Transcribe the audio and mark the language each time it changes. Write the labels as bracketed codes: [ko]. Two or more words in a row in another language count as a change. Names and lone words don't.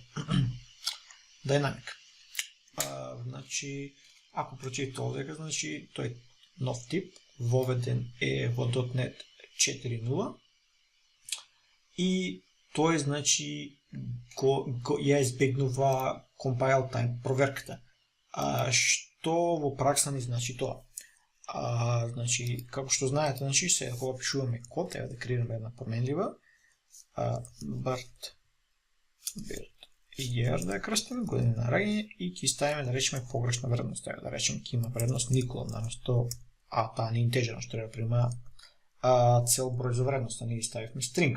[mk] Dynamic. Значи, ако прочитате овдека, значи тој нов тип, воведен е во .NET 4.0 и тој значи ја избегнува [en] compile time [mk] проверката. Што во пракса ни значи тоа? Значи, како што знаете, значи се кога пишуваме код, ева да креираме една променлива, [en] Bart year [mk] да ја крстиме, година на раѓање и ќе ставиме да речеме погрешна вредност, да речеме ќе има вредност Никола наместо таа не интеджерна што треба прима цел број за вредност, ние ставивме string.